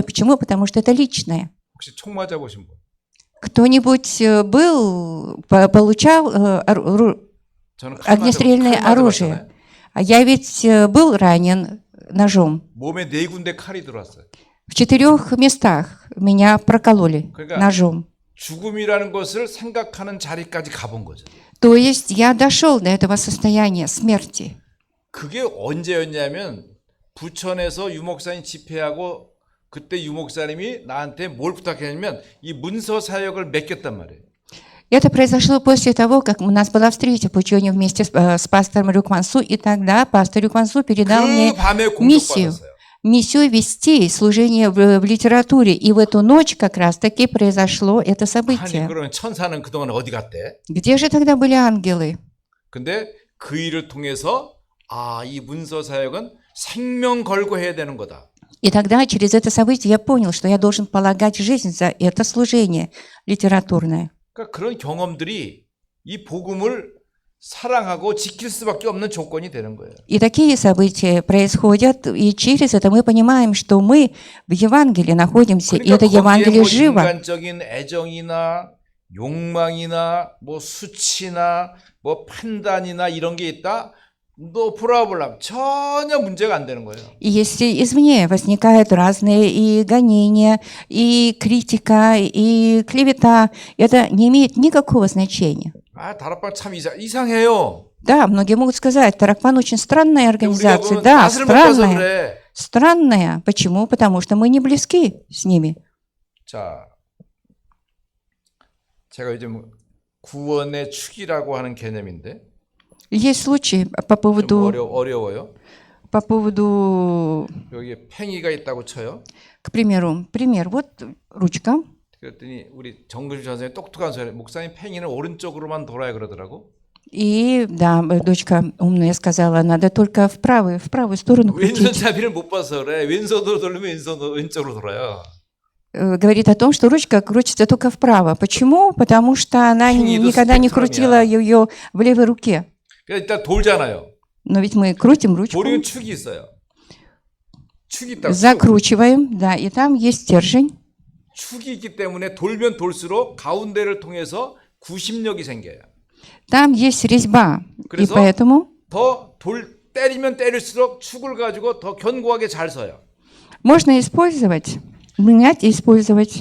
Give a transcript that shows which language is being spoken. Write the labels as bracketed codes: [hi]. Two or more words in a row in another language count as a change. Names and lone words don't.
[ru] Почему? Потому что это личное. [ko] 혹시 총 맞아보신 분? [ru] Кто-нибудь получал огнестрельное оружие? А я ведь был ранен ножом. [ko] 몸에 4군데 칼이 들어왔어요. [ru] В 4 местах меня прокололи ножом. [ko] 죽음이라는 것을 생각하는 자리까지 가본 거죠. [ru] То есть я дошел до этого состояния смерти. [ko] 그게 언제였냐면 부천에서 유목사님 집회하고 그때 유목사님이 나한테 뭘 부탁했냐면 이 문서 사역을 맡겼단 말이에요. [ru] Это произошло после того, как у нас была встреча по учению вместе с пастором Рюквансу, и тогда пастор Рюквансу передал мне миссию вести служение в литературе. И в эту ночь как раз-таки произошло это событие. [ko] 아니, 그러면 천사는 그동안 어디 갔대? [ru] Где же тогда были ангелы? [ko] 근데 그 일을 통해서 이 문서 사역은 생명 걸고 해야 되는 거다. [ru] И тогда через это событие я понял, что я должен полагать жизнь за это служение литературное. [ko] 그러니까 그런 경험들이 이 복음을 사랑하고 지킬 수밖에 없는 조건이 되는 거예요. [ru] И такие события происходят, и через это мы понимаем, что мы в Евангелии находимся, и это Евангелие живо. [ko] 인간적인 애정이나 욕망이나 뭐 수치나 뭐 판단이나 이런 게 있다. 너 프라블람 전혀 문제가 안 되는 거예요. [ru] И если извне возникают разные и гонения, и критика, и клевета, это не имеет никакого значения. [ko] 다락방 참 이상해요. [ru] Да, многие могут сказать, Таракван очень странная организация. Да, странная. Странная. Почему? Потому что мы не близки с ними. [ko] 자, 제가 요즘 구원의 축이라고 하는 개념인데. [ru] Есть случаи по поводу [ko] 어려워요. [ru] по поводу [ko] 여기 팽이가 있다고 쳐요. [ru] к примеру, вот ручка. [ko] 그랬더니 우리 정근실 선생님 똑똑한 소리. 목사님 팽이는 오른쪽으로만 돌아야 그러더라고. [ru] И да, дочка умная сказала, надо только в правую сторону крутить. [ko] 왼손잡이를 못 봐서 그래. 왼손으로 돌리면 왼쪽으로 돌아요. [ru] Говорит о том, что ручка крутится только вправо. Почему? Потому что она никогда не крутила ее в левой руке. [ko] 일단 돌잖아요. [ru] Но ведь мы крутим ручку. [ko] 돌리면 축이 있어요. 축이 있다고. [ru] Закручиваем, да, и там есть стержень. [ko] 축이 있기 때문에 돌면 돌수록 가운데를 통해서 구심력이 생겨요. [ru] Там есть резьба. И поэтому [ko] 더 때리면 때릴수록 축을 가지고 더 견고하게 잘 서요. [ru] можно использовать, менять и использовать.